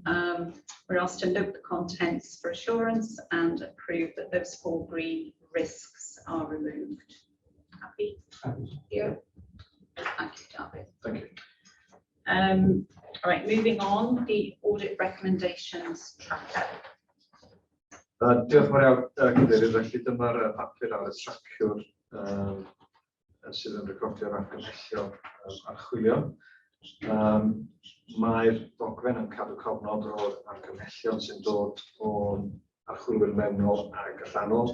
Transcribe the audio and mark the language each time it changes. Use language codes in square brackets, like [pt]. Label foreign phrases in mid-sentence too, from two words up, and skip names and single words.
[en] We're asked to note the contents for assurance and approve that those 4 green risks are removed. Happy? Yeah. Thank you, David. Thank you. All right, moving on, the audit recommendations tracker. [cy] Diolch yn fawr iawn, Cadeirydd. Felly dyma'r papur ar y tracio'r sydd yn recordio'r argymhellion archwilio. Mae'r dogfen yn cadw cofnod o'r argymhellion sy'n dod o'n archwilwyr mewnol ac allanol.